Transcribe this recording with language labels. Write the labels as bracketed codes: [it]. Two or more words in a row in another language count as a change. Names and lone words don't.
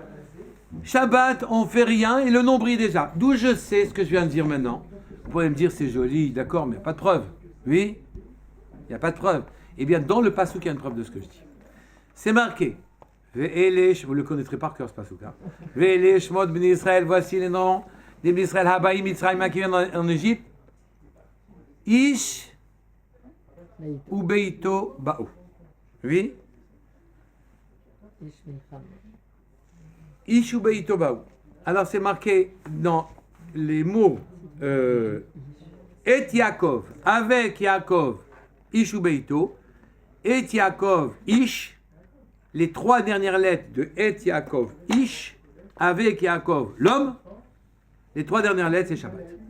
[fr] Shabbat, on fait rien et le nom brille déjà. D'où je sais ce que je viens de dire maintenant. Vous pouvez me dire c'est joli, d'accord, mais il n'y a pas de preuve. Oui? Il n'y a pas de preuve. Eh bien, dans le passouk, il y a une preuve de ce que je dis. C'est marqué. Vous le connaîtrez par cœur, ce passouk. [he] ואלה שמות בני ישראל, [fr] voici les noms des [he] בני ישראל, הבאים מצרימה, [fr] qui viennent en Égypte. [he] איש וביתו באו. [fr] Oui? [he] איש וביתו באו. [fr] Alors, c'est marqué dans les mots [he] את יעקב, [fr] avec Yaakov, [he] איש וביתו, את יעקב, איש, [fr] les trois dernières lettres de [he] את יעקב, איש, [fr] avec Yaakov, l'homme, les trois dernières lettres, c'est Shabbat.